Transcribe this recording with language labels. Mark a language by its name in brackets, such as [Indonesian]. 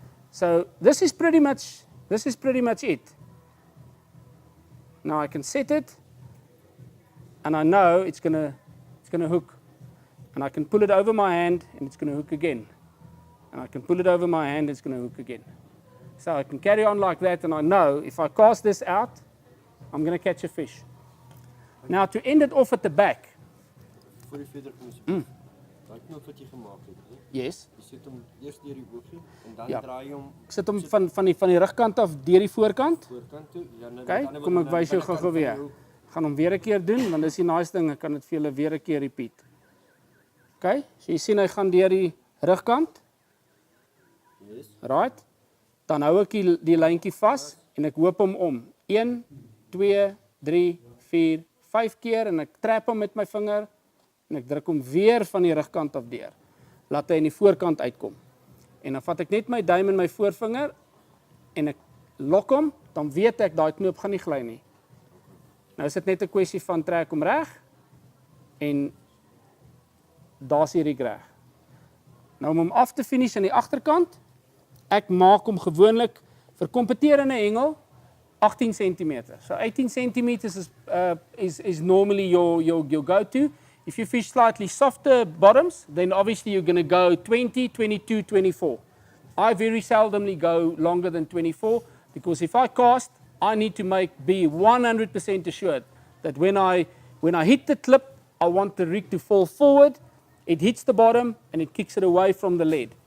[English] So this is pretty much it. Now I can set it, and I know it's gonna hook. And I can pull it over my hand, and it's going to hook again. And I can pull it over my hand, it's going to hook again. So I can carry on like that, and I know if I cast this out, I'm going to catch a fish. Now to end it off at the back. [Afrikaans] Voor je verder komt, daai knop wat jy gemaak het, [English] Yes. [Afrikaans] jy sit hom eers deur die boogie en dan Ja. draai jy hom. Ek sit hom van die rugkant af deur die voorkant. Voorkant toe. Ja, nou Okay, kom ek wys jou gou weer. Gaan hom weer 'n keer doen, want dis die nice ding, ek kan dit vir julle weer 'n keer repeat. Okay, so jy sien hy gaan deur die rugkant. [English] Yes. Right. [Afrikaans] Dan hou ek die lyntjie vas en ek hoop hom om. 1 2 3 4 5 keer en ek trap hom met my vinger en ek druk hom weer van die rugkant af deur. Laat hy in die voorkant uitkom. En dan vat ek net my duim en my voorvinger en ek lok hom, dan weet ek daai knoop gaan nie gly nie. Nou is dit net 'n kwessie van trek hom reg en daar's die rig reg. Nou om hom af te finish aan die agterkant, ek maak hom gewoonlik vir kompeterende hengel 18 cm. [English] So 18 cm is normally your go-to. If you fish slightly softer bottoms, then obviously you're going to go 20, 22, 24. I very seldomly go longer than 24 because if I cast, I need to be 100% assured that when I hit the clip, I want the rig to fall forward, it hits the bottom, and it kicks it away from the lead.